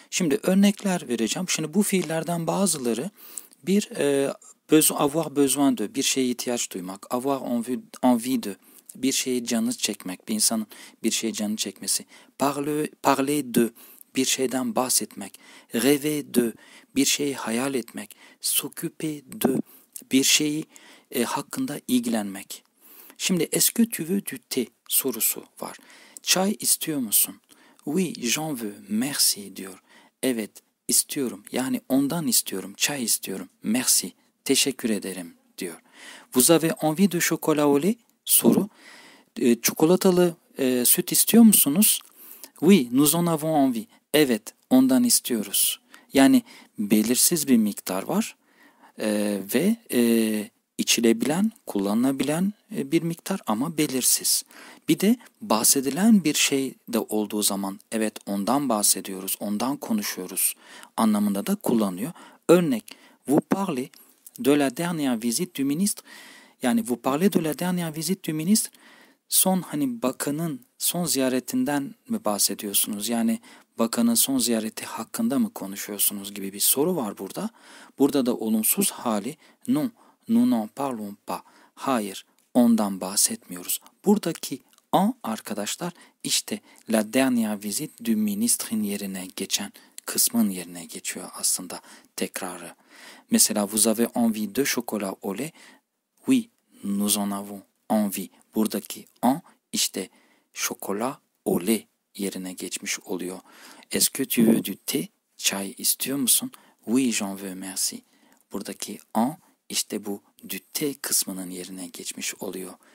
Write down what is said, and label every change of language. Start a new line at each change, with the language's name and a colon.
Turkish: Şimdi örnekler vereceğim. Şimdi bu fiillerden bazıları bir avoir besoin de, bir şeye ihtiyaç duymak, avoir envie de, bir şeye canı çekmek, bir insanın bir şeye canı çekmesi, parler de, bir şeyden bahsetmek, rêver de, bir şeyi hayal etmek, s'occuper de, bir şeyi hakkında ilgilenmek. Şimdi
French: est-ce que tu veux du thé
Turkish: sorusu var. Çay istiyor musun?
French: Oui, j'en veux, merci
Turkish: diyor. Evet, istiyorum. Yani ondan istiyorum, çay istiyorum. Merci, teşekkür ederim diyor.
French: Vous avez envie de chocolat au lait?
Turkish: Soru. Çikolatalı süt istiyor musunuz?
French: Oui, nous en avons envie.
Turkish: Evet, ondan istiyoruz. Yani belirsiz bir miktar var ve içilebilen, kullanılabilen bir miktar ama belirsiz. Bir de bahsedilen bir şey de olduğu zaman evet ondan bahsediyoruz, ondan konuşuyoruz anlamında da kullanıyor. Örnek,
French: vous parlez de la dernière visite du ministre. Yani vous parlez de la dernière visite du ministre.
Turkish: Son bakanın son ziyaretinden mi bahsediyorsunuz? Yani bakanın son ziyareti hakkında mı konuşuyorsunuz gibi bir soru var burada. Burada da olumsuz hali
French: non, nous n'en parlons pas.
Turkish: Hayır, ondan bahsetmiyoruz. Buradaki en arkadaşlar işte
French: la dernière visite du ministre'in
Turkish: yerine geçen kısmın yerine geçiyor aslında tekrarı.
French: Mesela vous avez envie de chocolat au lait? Oui, nous en avons envie.
Turkish: Buradaki en işte şokola au lait yerine geçmiş oluyor.
French: Est-ce que tu veux du thé?
Turkish: Çay istiyor musun?
French: Oui, j'en veux, merci.
Turkish: Buradaki en işte bu du thé kısmının yerine geçmiş oluyor.